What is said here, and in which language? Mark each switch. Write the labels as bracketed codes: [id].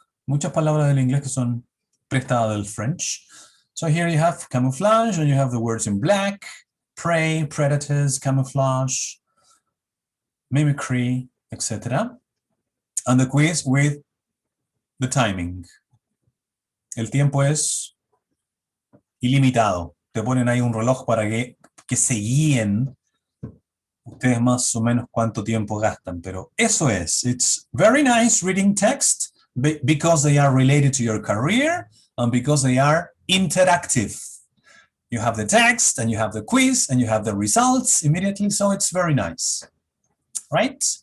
[es] Muchas palabras del inglés que son prestadas del French. [en] So here you have camouflage and you have the words in black, prey, predators, camouflage, mimicry, etc. And the quiz with the timing. [es] El tiempo es ilimitado. Te ponen ahí un reloj para que se guíen ustedes más o menos cuánto tiempo gastan, pero eso es. [en] It's very nice reading text because they are related to your career and because they are interactive. You have the text and you have the quiz and you have the results immediately, so it's very nice, right?